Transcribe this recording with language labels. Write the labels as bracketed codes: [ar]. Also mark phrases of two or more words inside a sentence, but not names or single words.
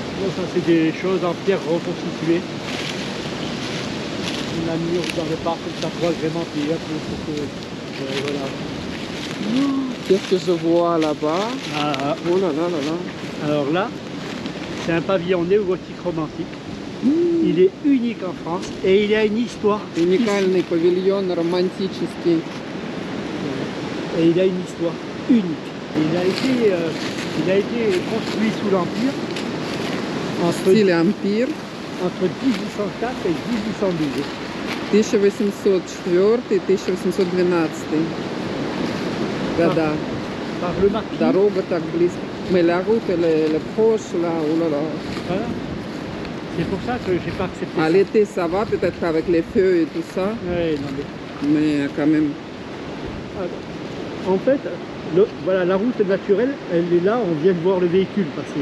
[fr] Non, ça, c'est des choses en pierre reconstituée. On a mis dans le parc comme ça pour agrémenter, pour que, voilà. Qu'est-ce que je vois là-bas? Ah. Oh là là là là. Alors là, c'est un pavillon néo-gothique romantique. Il est unique en France et il a une histoire. [ru] Уникальный павильон романтический. [fr] Et il a une histoire unique. Il a été construit sous l'Empire. En style Empire. Entre 1804 et 1812. [ru] 1804 и 1812 года. [fr] Par le marquis. [ru] Дорога так близко. [fr] Mais la route, elle est proche là, oh là là. Voilà. C'est pour ça que j'ai pas accepté. À l'été, ça va peut-être avec les feux et tout ça. Ouais, non, mais quand même. En fait, voilà, la route naturelle, elle est là, on vient de voir le véhicule passer.